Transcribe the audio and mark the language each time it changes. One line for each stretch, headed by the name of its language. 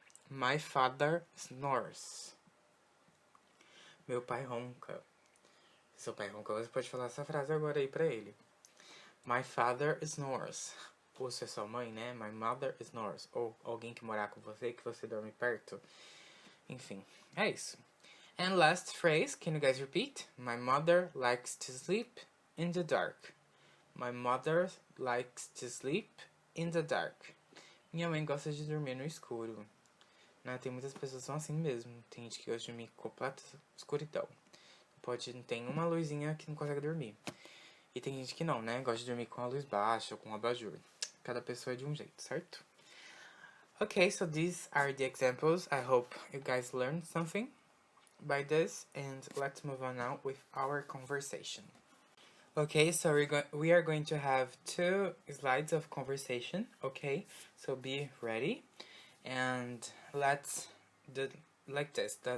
English: My father snores.
Portuguese: Meu pai ronca. Seu pai ronca, você pode falar essa frase agora aí pra ele.
English: My father snores.
Portuguese: Ou se é sua mãe, né?
English: My mother snores.
Portuguese: Ou alguém que morar com você, que você dorme perto. Enfim, é isso.
English: And last phrase, can you guys repeat? My mother likes to sleep in the dark. My mother likes to sleep in the dark.
Portuguese: Minha mãe gosta de dormir no escuro. Né? Tem muitas pessoas que são assim mesmo. Tem gente que gosta de dormir com completa escuridão. Tem uma luzinha que não consegue dormir. E tem gente que não, né? Gosta de dormir com a luz baixa ou com um abajur. Cada pessoa é de um jeito, certo?
English: Okay, so these are the examples. I hope you guys learned something by this. And let's move on now with our conversation. Okay, so we are going to have 2 slides of conversation, okay? So be ready. And let's do like this.